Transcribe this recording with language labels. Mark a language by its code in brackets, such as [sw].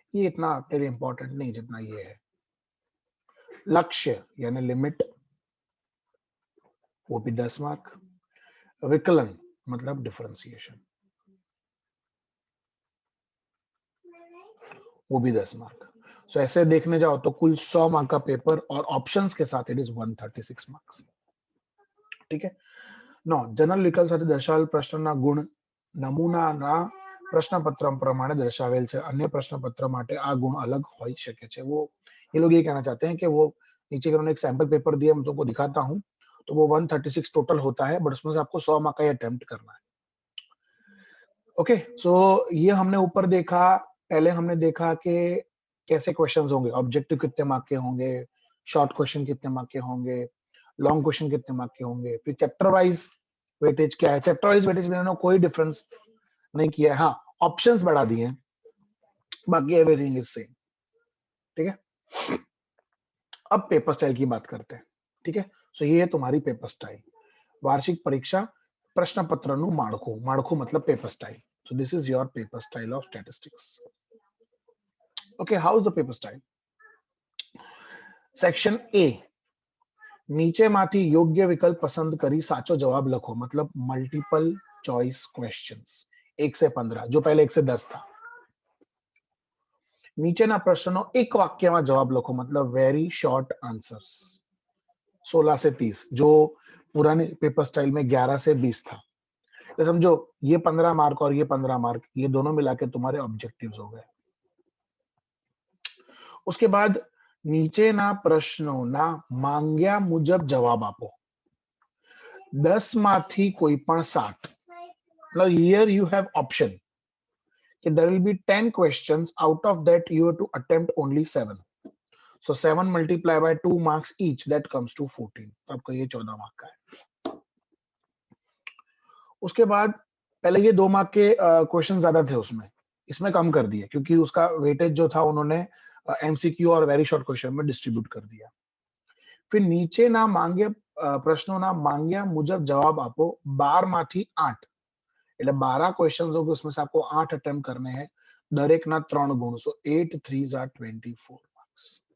[hi] ये इतना आपके लिए इंपॉर्टेंट नहीं जितना ये है। लक्ष्य यानी लिमिट, वो भी 10 मार्क। विकलन मतलब डिफरेंशिएशन, वो भी 10 मार्क। सो ऐसे देखने जाओ तो कुल 100 मार्क का पेपर और ऑप्शंस के साथ इट इज 136 मार्क्स। ठीक है। [gu] નો જનરલ વિકલ્પ સાથે દર્શાવેલ પ્રશ્નના ગુણ નમૂનાના પ્રશ્નપત્ર પ્રમાણે દર્શાવેલ છે, अन्य प्रश्नपत्र માટે આ ગુણ અલગ હોઈ શકે છે। [hi] वो ये लोग ये कहना चाहते हैं कि वो नीचे उन्होंने एक सैंपल पेपर दिया, मैं तुमको दिखाता हूँ। तो वो 136 टोटल होता है, बट उसमें से आपको 100 मार्क का अटेम्प्ट करना है। ओके, सो ये हमने ऊपर देखा। पहले हमने देखा कि कैसे क्वेश्चंस होंगे, ऑब्जेक्टिव कितने मार्क के होंगे, शॉर्ट क्वेश्चन कितने मार्क के होंगे, लॉन्ग क्वेश्चन कितने मार्क के होंगे, फिर चैप्टर वाइज वेटेज क्या है। चैप्टर वाइज वेटेज में इन्होंने कोई डिफरेंस नहीं किया है, हाँ ऑप्शंस बढ़ा दिए हैं, बाकी एवरीथिंग इज सेम। ठीक है। अब पेपर स्टाइल की बात करते हैं। ठीक है, सो ये है तुम्हारी पेपर स्टाइल। [gu] वार्षिक परीक्षा प्रश्न पत्र નું માળખું, માળખું [hi] मतलब paper style. [en] So this is your paper style of statistics. Okay, how is the paper style? [hi] Section A, [gu] નીચેમાંથી યોગ્ય વિકલ્પ પસંદ કરી સાચો જવાબ લખો, [hi] मतलब मल्टीपल चॉइस क्वेश्चंस 1 से 15, जो पहले 1 से 10 था। [gu] નીચેના પ્રશ્નનો એક વાક્યમાં જવાબ લખો, [hi] मतलब वेरी शॉर्ट आंसर्स 16 से 30, जो पुराने पेपर स्टाइल में 11 से 20 था। तो समझो ये 15 मार्क और ये 15 मार्क, ये दोनों मिला के तुम्हारे ऑब्जेक्टिव्स हो गए। उसके बाद [gu] નીચેના પ્રશ્નોના માંગ્યા મુજબ જવાબ આપો। 10 માંથી કોઈ પણ 7, [en] now here you have option कि there will be 10 questions, out of that you have to attempt only 7, so 7 multiplied by 2 marks each, that comes to 14, [hi] तो आपका ये 14 मार्क का है। उसके बाद पहले ये 2 मार्क के क्वेश्चन ज्यादा थे उसमें, इसमें कम कर दिए क्योंकि उसका वेटेज जो था उन्होंने एमसीक्यू और वेरी शॉर्ट क्वेश्चन में डिस्ट्रीब्यूट कर दिया। फिर [gu] નીચેના માંગ્યા પ્રશ્નોના માંગ્યા મુજબ જવાબ આપો 12 માંથી 8, એટલે [hi] 12 क्वेश्चंस होंगे, उसमें से आपको 8 अटेम्प्ट करने हैं, [gu] दरेक ना 3 गुण, [hi] सो 8 3s are 24 मार्क्स।